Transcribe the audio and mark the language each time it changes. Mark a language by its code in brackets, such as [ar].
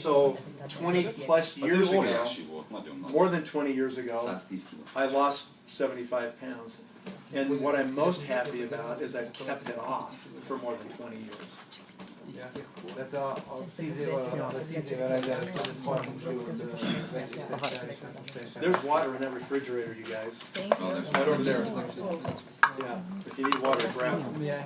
[en] So 20 plus years ago, more than 20 years ago, I lost 75 pounds. And what I'm most happy about is I've kept it off for more than 20 years. [hu] Tehát a 10 évvel ezelőtt 30 kilót veszítettem. [en] There's water in that refrigerator, you guys. Right over there. Yeah, if you need water, grab it.